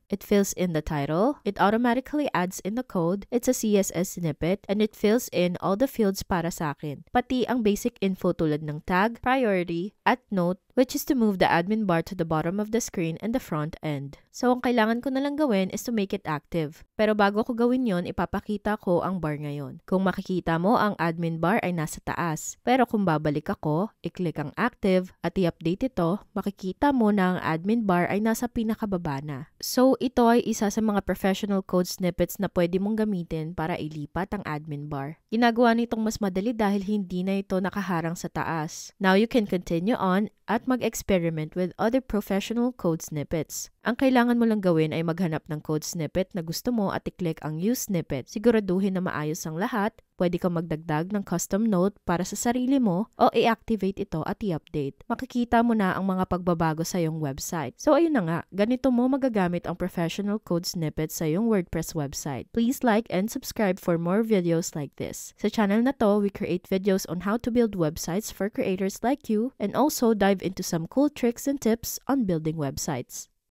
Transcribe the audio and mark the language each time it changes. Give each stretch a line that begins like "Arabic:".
English: It fills in the title, it automatically adds in the code, it's a CSS snippet, and it fills in all the fields
Filipino: para sa akin. Pati ang basic info tulad ng tag, priority, at note,
English: which is to move the admin bar to the bottom of the screen and the front end.
Filipino: So, ang kailangan ko na lang gawin
English: is to make it active.
Filipino: Pero bago ko gawin yon, ipapakita ko ang bar ngayon. Kung makikita mo, ang admin bar ay nasa taas. Pero kung babalik ako, i-click ang active at i-update ito, makikita mo na ang admin bar ay nasa pinakababa na. So, ito ay isa sa mga professional code snippets na pwede mong gamitin para ilipat ang admin bar. Ginagawa nitong mas madali dahil hindi na ito nakaharang sa taas.
English: Now, you can continue on
Filipino: at mag-experiment
English: with other professional code snippets.
Filipino: Ang kailangan mo lang gawin ay maghanap ng code snippet na gusto mo at i-click ang Use Snippet. Siguraduhin na maayos ang lahat. Pwede kang magdagdag ng custom note para sa sarili mo o i-activate ito at i-update. Makikita mo na ang mga pagbabago sa iyong website. So ayun na nga, ganito mo magagamit ang professional code snippets sa iyong WordPress website.
English: Please like and subscribe for more videos like this.
Filipino: Sa channel na to,
English: we create videos on how to build websites for creators like you and also dive into some cool tricks and tips on building websites.